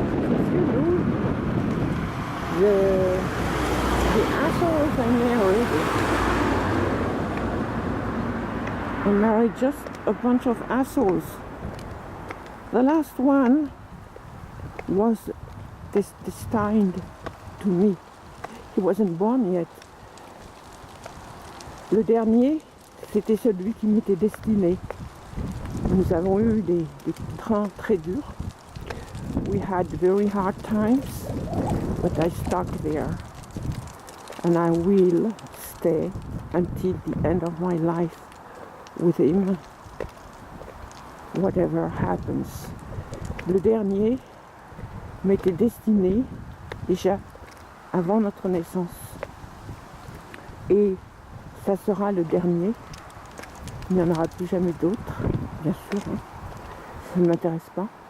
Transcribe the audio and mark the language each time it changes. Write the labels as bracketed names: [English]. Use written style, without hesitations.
[English] If you knew the assholes I married just a bunch of assholes. The last one was destined to me. He wasn't born yet. [French] Le dernier, c'était celui qui m'était destiné. Nous avons eu des trains très durs. [English] We had very hard times, but I stuck there. And I will stay until the end of my life with him, whatever happens. [French] Le dernier m'était destiné déjà avant notre naissance. Et ça sera le dernier. Il n'y en aura plus jamais d'autres, bien sûr. Hein. Ça ne m'intéresse pas.